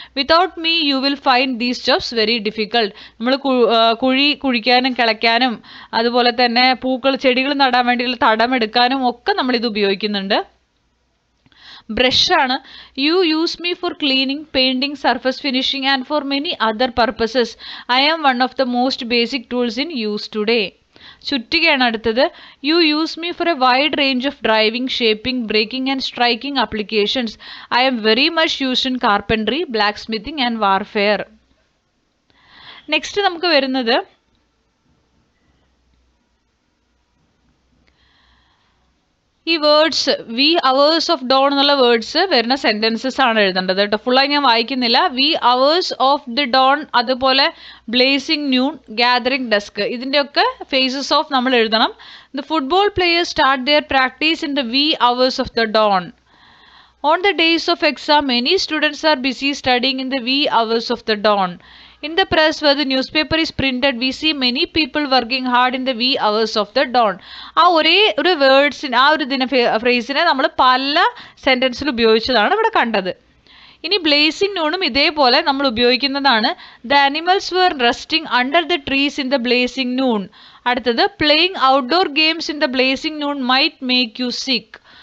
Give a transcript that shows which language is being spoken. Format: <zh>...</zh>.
<en>Without me, you will find these jobs very difficult.</en> <ml>നമ്മൾ കുഴിക്കാനും കിളയ്ക്കാനും അതുപോലെ തന്നെ ചെടികൾ നടാൻ വേണ്ടിയുള്ള തടമെടുക്കാനും ഒക്കെ നമ്മൾ ഇത് ഉപയോഗിക്കുന്നുണ്ട്. ബ്രഷാണ്.</ml> <en>You use me for cleaning, painting, surface finishing and for many other purposes. I am one of the most basic tools in use today.</en> <ml>ചുറ്റികയാണ് അടുത്തത്.</ml> <en>You use me for a wide range of driving, shaping, breaking and striking applications. I am very much used in carpentry, blacksmithing and warfare.</en> <ml>Next നമുക്ക് വരുന്നത് ഈ words V hours of Don എന്നുള്ള words വരുന്ന sentences ആണ് എഴുതേണ്ടത് കേട്ടോ. ഫുള്ളായി ഞാൻ വായിക്കുന്നില്ല. V hours of the Don, അതുപോലെ ബ്ലേസിംഗ് ന്യൂൺ, ഗ്യാദറിംഗ് ഡസ്ക്, ഇതിൻ്റെയൊക്കെ ഫേസസ് ഓഫ് നമ്മൾ എഴുതണം.</ml> <en>The football players start their practice in the wee hours of the dawn. On the days of exam, many students are busy studying in the wee hours of the dawn. In the press where the newspaper is printed, we see many people working hard in the wee hours of the dawn.</en> <ml>ആ ഒരേ ഒരു വേർഡ്സിന്, ആ ഒരു ഫ്രേസിനെ നമ്മൾ പല സെൻറ്റൻസിൽ ഉപയോഗിച്ചതാണ് ഇവിടെ കണ്ടത്. ഇനി ബ്ലേസിംഗ് നൂണും ഇതേപോലെ നമ്മൾ ഉപയോഗിക്കുന്നതാണ്.</ml> <en>The animals were resting under the trees in the blazing noon. അടുത്തത് playing outdoor games in the blazing noon might make you sick.</en>